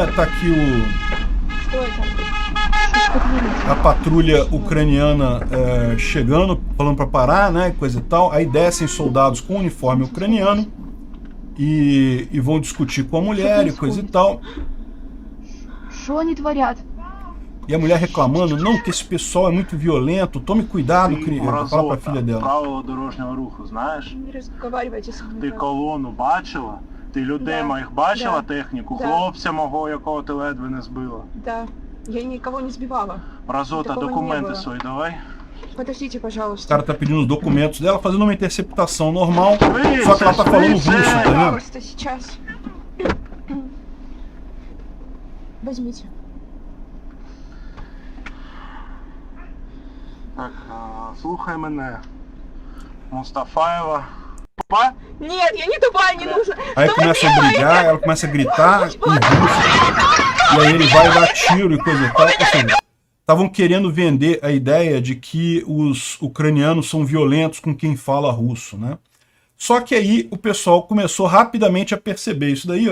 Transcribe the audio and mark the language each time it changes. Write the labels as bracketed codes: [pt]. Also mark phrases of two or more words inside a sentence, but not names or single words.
[pt] Tá aqui a patrulha ucraniana chegando, falando para parar, né? Coisa e tal. Aí descem soldados com uniforme ucraniano e vão discutir com a mulher e coisa e tal. E a mulher reclamando, não, que esse pessoal é muito violento, tome cuidado, fala pra filha dela. [uk] Правила дорожнього руху, знаєш? Ти колону бачила? Ти людей моїх бачила, техніку? Хлопця мого, якого ти ледве не збила? [ru] Да, я никого не сбивала. [uk] Мразота, документи свої давай. [ru] Подождите, пожалуйста. [pt] O cara tá pedindo os documentos dela, fazendo uma interceptação normal, só que ela tá falando russo, tá vendo? [ru] Пожалуйста, сейчас. Возьмите. [uk] Так, слухай мене. Мустафаєва. Тупа? [ru] Нет, я не тупая, не нужно. [pt] Aí [ru] Что вы [pt] começa a [ru] делаете? [pt] brigar, ela começa a gritar em russo. e aí ele vai dar tiro e coisa e tal. Ou seja, estavam querendo vender a ideia de que os ucranianos são violentos com quem fala russo, né? Só que aí o pessoal começou rapidamente a perceber isso daí, ó.